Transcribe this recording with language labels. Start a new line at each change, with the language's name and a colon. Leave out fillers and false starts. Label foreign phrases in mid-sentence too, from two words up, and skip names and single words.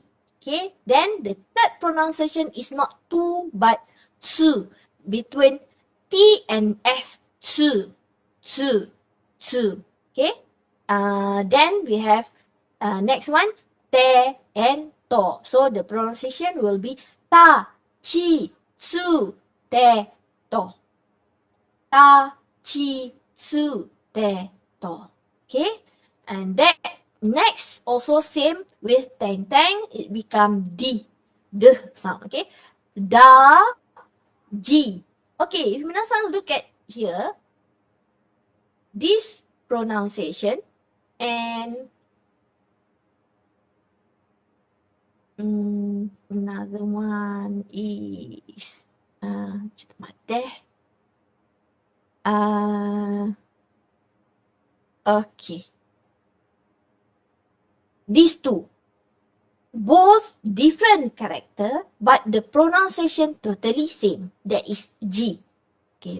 English: Okay, then the third pronunciation is not tu but tsu. Between T and S, tsu. Tsu. Tsu. Okay, then we have next one, te and to. So the pronunciation will be ta, chi, tsu, te, to. Ta, chi, tsu, te, to. Okay, and that next also same with teng, it become the sound. Okay, da, ji. Okay, if minasan look at here, this pronunciation and another one is
Japanese: ちょっと待って。
English: Okay. These two, both different character, but the pronunciation totally same. That is G. Okay.